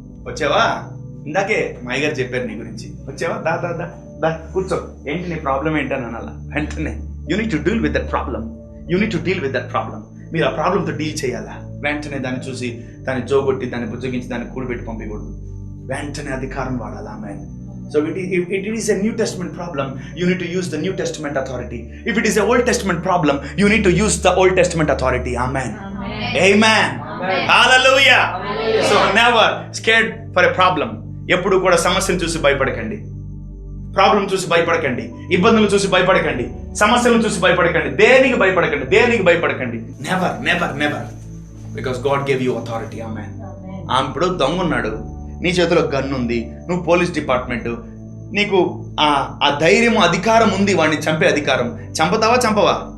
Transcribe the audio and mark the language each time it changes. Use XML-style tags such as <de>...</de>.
<te>వచ్చావా? ఇందాకే మాయ గారు చెప్పారు నీ గురించి. వచ్చావా? దా దా దా దా కూర్చో. ఏంటి నీ ప్రాబ్లం ఏంటని అనాలా వెంటనే.</te> <en>You need to deal with that problem. You need to deal with that problem.</en> <te>మీరు ఆ ప్రాబ్లంతో డీల్ చేయాలా? వెంటనే దాన్ని చూసి దాన్ని జోగొట్టి దాన్ని బుజ్జగించి దాన్ని కూడిపెట్టి పంపించకూడదు. వెంటనే అధికారం వాడాలి. Amen.</te> <en>So it is a New Testament problem, you need to use the New Testament authority. If it is a Old Testament problem, you need to use the Old Testament authority. Amen. Amen. Hallelujah. So never scared for a problem.</en> <te>ఎప్పుడు కూడా సమస్యను చూసి భయపడకండి, problem చూసి భయపడకండి, ఇబ్బందులు చూసి భయపడకండి, సమస్యలను చూసి భయపడకండి, దేనికి భయపడకండి, దేనికి భయపడకండి. Never never never.</te> <en>Because God gave you authority. Amen.</en> <te>ఇప్పుడు దొంగ ఉన్నాడు, నీ చేతిలో గన్ ఉంది, నువ్వు పోలీస్ డిపార్ట్మెంట్, నీకు ఆ ధైర్యం, అధికారం ఉంది వాడిని చంపే అధికారం. చంపుతావా? చంపవా?</te>